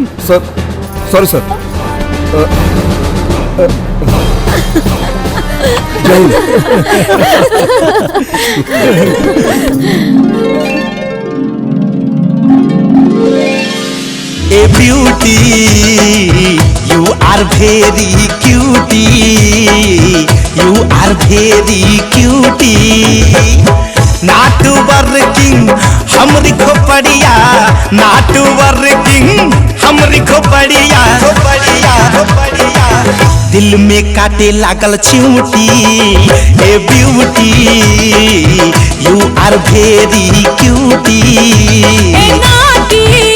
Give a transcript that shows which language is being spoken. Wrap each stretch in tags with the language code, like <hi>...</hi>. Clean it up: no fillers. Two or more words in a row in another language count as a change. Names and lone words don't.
<en>sir sorry sir. ae beauty you are very cutie, you are very cutie. not working</en> <bho>हमरी खोपड़िया,</bho> <en>not working</en> <bho>हमरी खोपड़िया, खोपड़िया खोपड़िया। दिल में काटे लागल चिमटी।</bho> <en>ae beauty you are very cutie. नाटी</en>